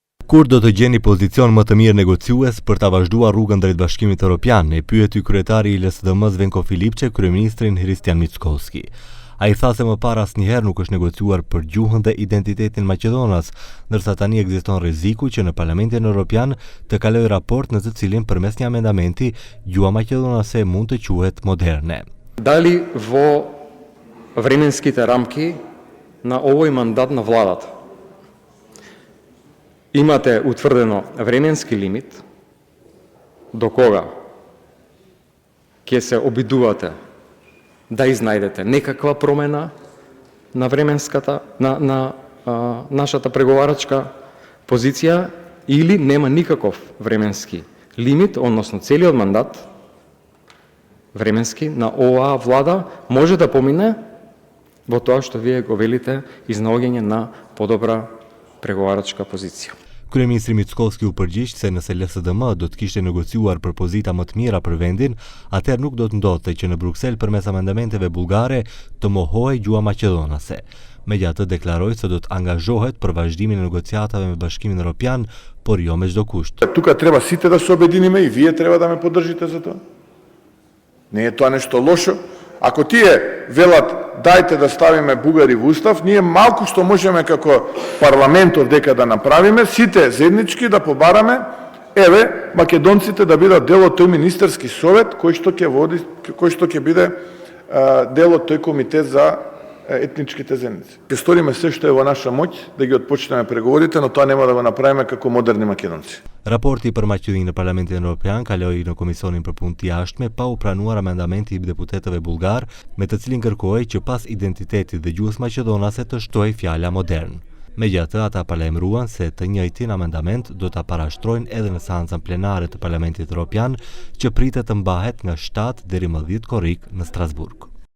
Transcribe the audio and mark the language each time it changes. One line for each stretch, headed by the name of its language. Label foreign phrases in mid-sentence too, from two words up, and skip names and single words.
Albanian: Kur do të gjeni pozicion më të mirë negociues për ta vazhduar rrugën drejt Bashkimit Evropian, e pyeti kryetari i LSDM-s Venko Filipçe kryeministrin Hristijan Mickovski. Ai tha se më parë asnjëherë nuk është negociuar për gjuhën dhe identitetin Maqedonas, ndërsa tani ekziston rreziku që në Parlamentin Evropian të kalojë raport në të cilin përmes një amendamenti gjuha maqedonase mund të quhet moderne.
Macedonian: Дали во временските рамки на овој мандат на владата имате утврдено временски лимит до кога ќе се обидувате да изнајдете некаква промена на временската на нашата преговарачка позиција, или нема никаков временски лимит, односно целиот мандат временски на оваа влада може да помине во тоа што вие го велите, изнаоѓање на подобра преговарачка позиција.
Albanian: Kryeministri Mickovski u përgjigj se nëse LSDM do të kishte negociuar për pozita më të mira për vendin, atëherë nuk do të ndodhte që në Bruksel përmes amendamenteve bullgare të mohohej gjuha maqedonase. Megjithatë deklaroi se do të angazhohet për vazhdimin e negociatave me Bashkimin Evropian, por jo me çdo kusht.
Macedonian: Тука треба сите да се обединиме и вие треба да ме поддржите за тоа. Не е тоа нешто лошо. Ако тие велат дајте да ставиме бугари во устав, ние малку што можеме како парламентов дека да направиме, сите заеднички да побараме, еве, македонците да бидат дел од тој министерски совет кој што ќе биде дел од тој комитет за етничките заедници. Ќе сториме се што е во наша моќ да ги отпочнеме преговорите, но тоа нема да го направиме како модерни македонци.
Albanian: Raporti për Maqedoninë në Parlamentin Evropian kaloi në Komisionin për Punë të Jashtme pa u pranuar amendamenti i deputetëve bullgar, me të cilin kërkohej që pas identitetit dhe gjuhës maqedonase të shtojë fjala modern. Megjithatë, ata paralajmëruan se të njëjtin amendament do ta parashtrojnë edhe në seancën plenare të Parlamentit Evropian, që pritet të mbahet nga 7 deri më 10 korrik në Strasburg.